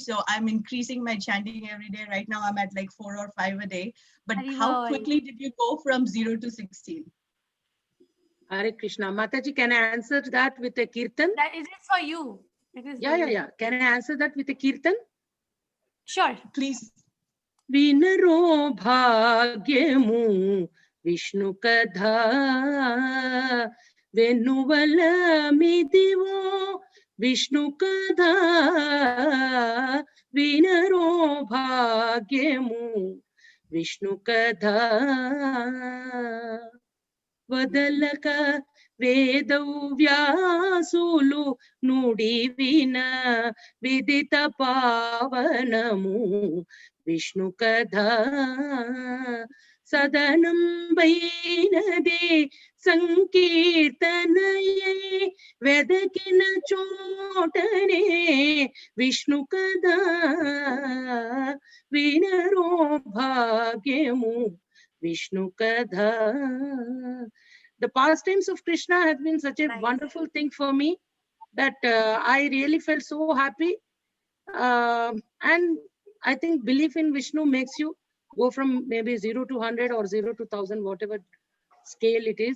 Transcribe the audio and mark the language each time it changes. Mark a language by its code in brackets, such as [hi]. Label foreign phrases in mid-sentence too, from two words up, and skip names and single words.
[en] So I'm increasing my chanting every day. Right now I'm at like 4 or 5 a day. But how quickly did you go from 0 to 16? Hare Krishna. Mataji, can I answer that with a kirtan? That is it for you. It is Yeah. Can I answer that with a kirtan? Sure. Please. [te] వినరో భాగ్యము విష్ణు కథ వెనువల మిదివో విష్ణు కథ వినరో భాగ్యము విష్ణు కథ వదలక వేదౌ వ్యాసులు నుడి విన విదిత పావనము విష్ణు కథ సదనం వైనదే సంకీర్తనయే వెదకిన చోటనే విష్ణు కదా వినరో భాగ్యము విష్ణు కదా. [en] The pastimes of Krishna has been such a wonderful thing for me that I really felt so happy. And I think belief in Vishnu makes you go from maybe 0 to 100 or 0 to 1000, whatever scale it is.